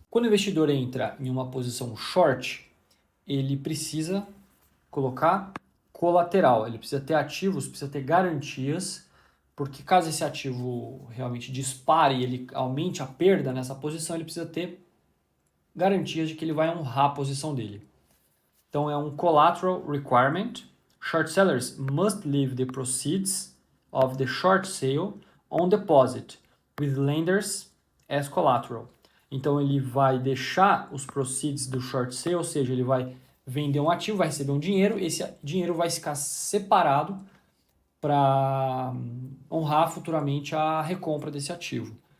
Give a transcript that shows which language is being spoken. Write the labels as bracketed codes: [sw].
[pt] Quando o investidor entra em uma posição short, ele precisa colocar colateral, ele precisa ter ativos, precisa ter garantias, porque caso esse ativo realmente dispare e ele aumente a perda nessa posição, ele precisa ter garantias de que ele vai honrar a posição dele. Então é um collateral requirement. [en] Short sellers must leave the proceeds of the short sale on deposit with lenders as collateral. [pt] Então ele vai deixar os proceeds do short sale, ou seja, ele vai vender um ativo, vai receber um dinheiro, esse dinheiro vai ficar separado para honrar futuramente a recompra desse ativo.